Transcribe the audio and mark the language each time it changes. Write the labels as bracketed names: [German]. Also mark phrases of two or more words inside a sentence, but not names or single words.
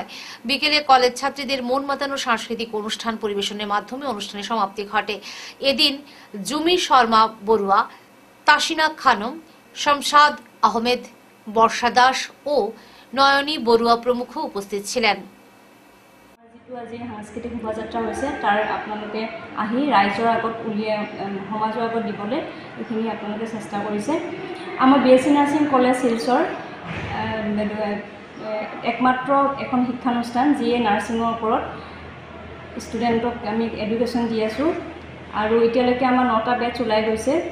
[Bangla] বিকেলে কলেজ ছাত্রীদের মন মাতানো সাংস্কৃতিক অনুষ্ঠান পরিবেশনের মাধ্যমে অনুষ্ঠানের সমাপ্তি ঘটে। এদিন জুমি শর্মা বড়ুয়া, তাসিনা খানম, শমশাদ আহমেদ, বর্ষা দাস ও নয়নী বড়ুয়া প্রমুখ উপস্থিত ছিলেন। [Assamese] আজি সাংস্কৃতিক শোভাযাত্ৰা হৈছে, তাৰ আপোনালোকে আহি ৰাইজৰ আগত উলিয়াই সমাজৰ আগত দিবলৈ এইখিনি আপোনালোকে চেষ্টা কৰিছে। আমাৰ [English] BSc nursing college [Assamese] শিলচৰ একমাত্ৰ এখন শিক্ষানুষ্ঠান যিয়ে নাৰ্ছিঙৰ ওপৰত ষ্টুডেণ্টক আমি এডুকেশ্যন দি আছোঁ, আৰু এতিয়ালৈকে আমাৰ 9টা বেচ ওলাই গৈছে।